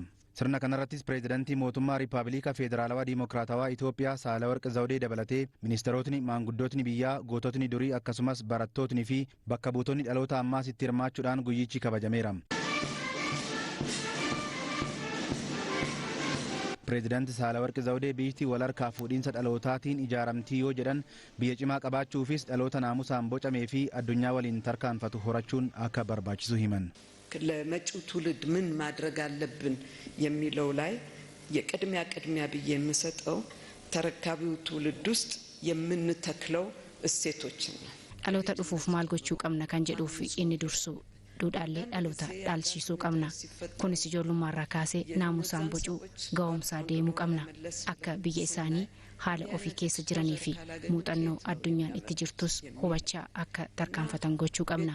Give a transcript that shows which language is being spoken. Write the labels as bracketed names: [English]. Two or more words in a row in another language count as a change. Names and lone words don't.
[Oromo] Sirna kanarrattis pireezidantii mootummaa Riippaabilika Federaalawaa Diimokiraatawaa Itoophiyaa Saahilewarq Zawudee dabalatee ministeerotni, maanguddootni biyyaa, goototni durii akkasumas barattootni fi bakka buutonni dhaloota ammaas itti hirmaachuudhaan guyyichi kabajameera. Pireezidanti Saahilewarq Zawudee biyyi wal harkaa fuudhiinsa dhalootaatiin ijaaramtii yoo jedhan biyya cimaa qabaachuufis dhaloota naamusaan bocamee fi addunyaa waliin tarkaanfatu horachuun akka barbaachisu himan. [Amharic] ለመጪው ትውልድ ምን ማድረግ አለብን የሚለው ላይ የቅድሚያ ብዬ የምሰጠው ተረካቢው ትውልድ ውስጥ የምንተክለው እሴቶችን ነው። [Oromo] dhaloota dhufuuf maal gochuu qabna kan jedhuuf inni dursu duudhaalee dhaloota dhaalchisuu qabna. Kunis ijoollummaarraa kaasee naamusaan bocuu ga'umsaa deemuu qabna. Akka biyya isaanii haala ofii keessa jiranii fi muuxannoo addunyaan itti jirtus hubachaa akka tarkaanfatan gochuu qabna.